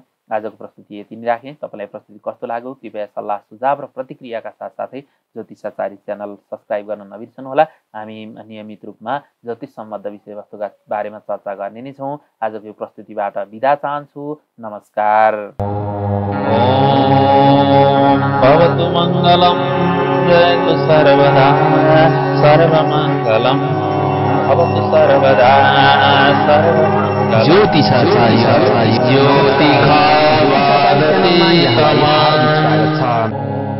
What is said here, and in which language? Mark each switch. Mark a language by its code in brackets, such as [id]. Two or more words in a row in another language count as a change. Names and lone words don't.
[ne] आजको प्रस्तुति यति नै राखेँ। तपाईँलाई प्रस्तुति कस्तो लाग्यो कृपया सल्लाह सुझाव र प्रतिक्रियाका साथसाथै ज्योतिषाचार्य [en] channel subscribe [ne] गर्न नबिर्सनुहोला। हामी नियमित रूपमा ज्योतिष सम्बद्ध विषयवस्तुका बारेमा चर्चा गर्ने नै छौँ। आजको यो प्रस्तुतिबाट बिदा चाहन्छु। नमस्कार। [sa] भवतु मङ्गलम् जयतु सर्वदा सर्वमङ्गलम् भवतु सर्वदा सर्वमङ्गलम्। ज्योतिषाचार्य ज्योतिषाचार्य